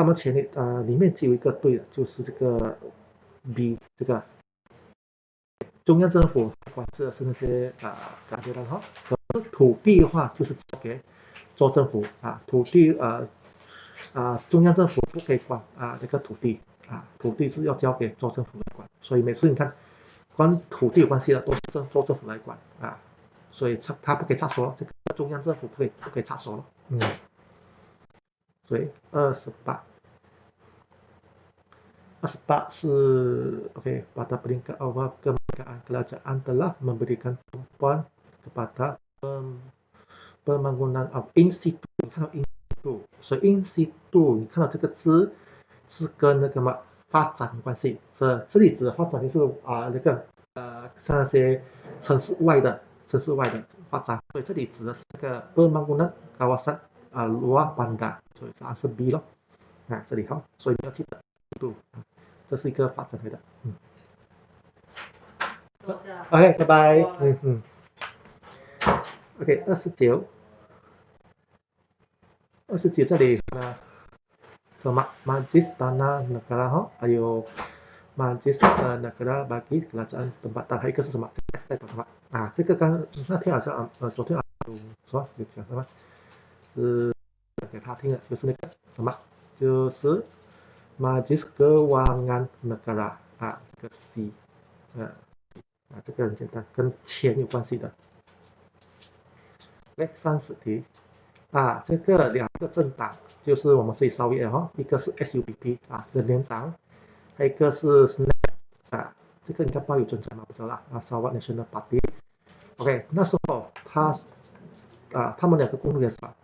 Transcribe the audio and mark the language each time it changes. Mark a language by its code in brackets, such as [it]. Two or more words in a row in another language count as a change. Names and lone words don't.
[zh] 们权力里面只有一个对的，就是这个 B 这个中央政府管制的是那些感觉到可是土地的话就是交给州政府土地中央政府不可以管那个土地土地是要交给州政府来管，所以每次你看关土地有关系的都是州政府来管所以他不可以插手这个中央政府不可以插手所以28是 [ms] OK pada peringkat awal kemerdekaan kerajaan telah memberikan tumpuan kepada pembangunan in situ [zh] 你看到 [la] in situ [zh] 所以 [la] in situ [zh] 你看到这个字是跟那个发展有关系，这里指的发展就是那个像那些城市外的发展，所以这里指的是那个 [ms] pembangunan kawasan luar bandar [zh] 所以答案是 B 咯这里所以你要记得这是一个发展来的 OK 拜拜OK 29这里什么 Majlis Tanah Negara 还有 Majlis Negara bagi kerajaan tempatan 还有一个是什么这个刚那天好像昨天说有讲什么是给他听的，就是那个什么就是 Majlis Keuangan Negara 这个 C 这个很简单，跟钱有关系的。30题这个2个政党就是我们是稍微一个是 SUPP 人联党，还有一个是 SNAP 这个应该报有准成吗？不知道啦Sarawak National Party OK 那时候他们2个共同点是吧？